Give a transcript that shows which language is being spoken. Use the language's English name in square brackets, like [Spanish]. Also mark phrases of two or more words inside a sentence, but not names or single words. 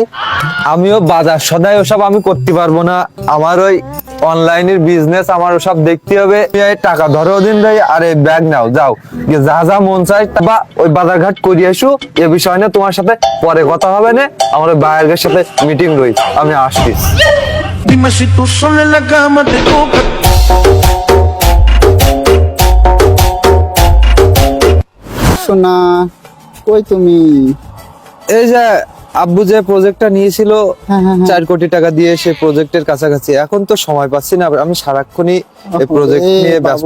[Bangla] আমিও বাজার সদাই ওসব আমি করতে পারবো না, আমার ওই [English] onlineের business, [Bangla] আমার ওসব দেখতে হবে। তুমি এই টাকা ধরো দিন ভাই, আর এই ব্যাগ নাও, যাও গিয়ে যা যা মন চাই বা ওই বাজার ঘাট করে এসো। এ বিষয় না তোমার সাথে পরে কথা হবে না, আমার ওই বাইরের সাথে মিটিং রই, আমি আসছি। [Spanish] Dime si tú sola en la cama te toca. [Bangla] সোনা কই তুমি? এই যে আব্বু যে প্রজেক্টটা নিয়েছিল হ্যাঁ, হ্যাঁ, হ্যাঁ। 4 কোটি টাকা দিয়ে, সেই প্রজেক্টের কাছাকাছি এখন তো সময় পাচ্ছি না, আমি সারাক্ষণই এই প্রজেক্ট নিয়ে ব্যস্ত